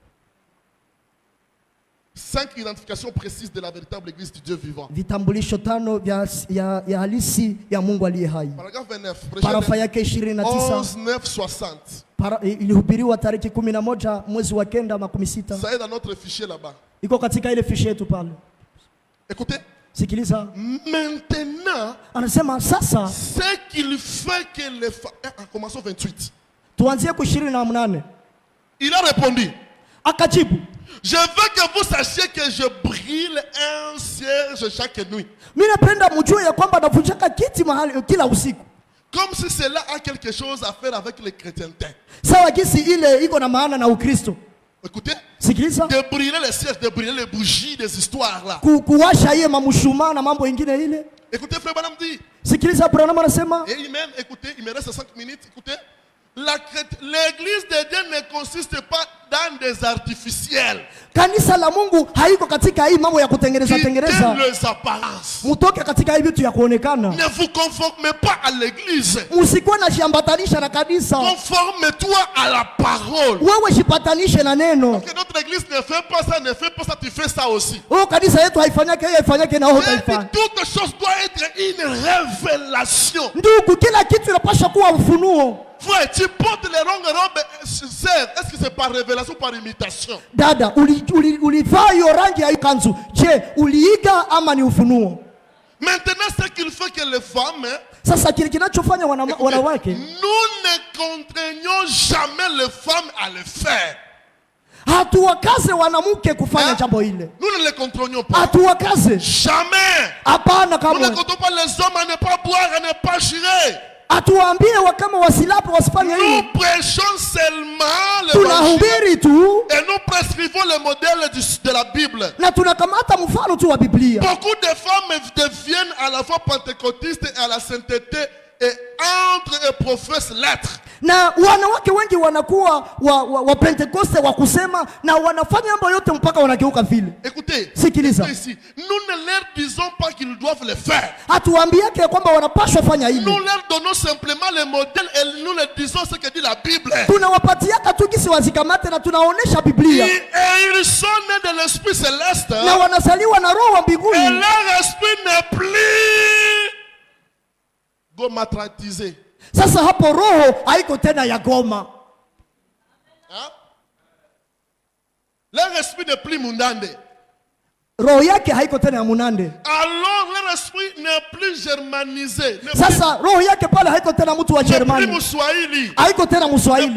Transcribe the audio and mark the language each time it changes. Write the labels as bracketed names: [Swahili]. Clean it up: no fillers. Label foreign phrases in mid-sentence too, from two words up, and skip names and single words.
[French] 5 identifications précises de la véritable église du Dieu vivant. [Swahili] Vitambulisho 5 ya halisi ya Mungu aliye hai. [French] Paragraphe 29. [Swahili] Parafa yake 29. 11/9/60. Ilihubiriwa tarehe 11 mwezi wa 9/16. [French] Ça est dans notre fichier là-bas. [Swahili] Iko katika ile fiche yetu pale. [French] Écoutez. [Swahili] Sikiliza. [French] Maintenant, [Swahili] Anasema sasa [French] ce qu'il fait que les femmes... Commençons 28. [Swahili] tuanzie ku 28. [French] Il a répondu. [Swahili] Akajibu. [French] Je veux que vous sachiez que je brûle un cierge chaque nuit. [Swahili] Mimi napenda mjue ya kwamba navunjaka kiti mahali kila usiku. [French] Comme si cela a quelque chose à faire avec le chrétienté. [Swahili] Sawa gisi ile iko na maana na Ukristo. [French] Écoutez. [Swahili] Sikiliza. [French] De brûler les cierges, de brûler les bougies des histoires là. [Swahili] Kuwasha hiyo mamushumaa na mambo ingine ile. [French] Écoutez, frère Branham dit. [Swahili] Sikiliza Branham anasema. [French] Et même, écoutez, il me reste 5 minutes. Écoutez. L'église de Dieu ne consiste pas dans des artificiels. [Swahili] Kanisa la Mungu haiko katika hii mambo ya kutengeneza tengeneza. [French] Les apparences. [Swahili] Mutoke katika hii vitu ya kuonekana. [French] Ne vous conformez pas à l'église. [Swahili] Usikuwe na shiambatanisha na kanisa. [French] Conforme-toi à la parole. [Swahili] Wewe shipatanishe na neno. [French] Parce que notre église ne fait pas ça, ne fait pas ça, tu fais ça aussi. [Swahili] Oh, kanisa yetu haifanyake hiyo, haifanyake na wewe utaifanya. [French] Toute chose doit être une révélation. [Swahili] Ndugu, kila kitu inapaswa kuwa ufunuo. [French] Frère, tu portes les longues robes, est-ce que c'est par révélation ou par imitation? [Swahili] Dada, ulivaa hiyo rangi ya hiyo kanzu. Je, uliiga ama ni ufunuo? [French] Maintenant, ce qu'il fait que les femmes, [Swahili] sasa kile kinachofanya wanawake, [French] nous ne contraignons jamais les femmes à le faire. [Swahili] Hatuwakaze wanamke kufanya jambo hile. [French] Nous ne les contraignons pas. [Swahili] Hatuwakaze. [French] Jamais. [Swahili] Hapana kamwe. [French] Nous ne contraignons pas les hommes à ne pas boire, à ne pas chier. [Swahili] Atuambie kama wasilapo wasifanye hivi. [French] Nous prêchons seulement l'évangile et nous prescrivons le modèle de la Bible. [Swahili] Na tunakamata mfano tu wa Biblia. [French] Beaucoup de femmes deviennent à la fois pentecôtistes et à la sainteté et entrent et professent l'être. [Swahili] Na wanawake wengi wanakuwa wa Pentekoste wa kusema na wanafanya mambo yote mpaka wanageuka vile. [French] Écoutez, [Swahili] sikiliza. [French] Ici, nous ne leur disons pas qu'ils doivent le faire. [Swahili] Hatuambiake kwamba wanapaswa fanya hivi. [French] Nous leur donnons simplement le modèle et nous leur disons ce que dit la Bible. [Swahili] Tunawapatiaka tu kisi wazikamate na tunaonesha Biblia. [French] Et ils sont nés de l'esprit céleste. [Swahili] Na wanazaliwa na roho wa mbinguni. [French] Et leur esprit n'est plus gomatratisé. [Swahili] Sasa hapo roho haiko tena ya Goma. [French] Leur esprit n'est plus mundande. [Swahili] roho yake haiko tena ya Munande. [French] Alors leur esprit n'est plus germanisé. [Swahili] Sasa roho yake pale haiko tena mtu wa Germani. [French] N'est plus Mswahili. [Swahili] Haiko tena Mswahili.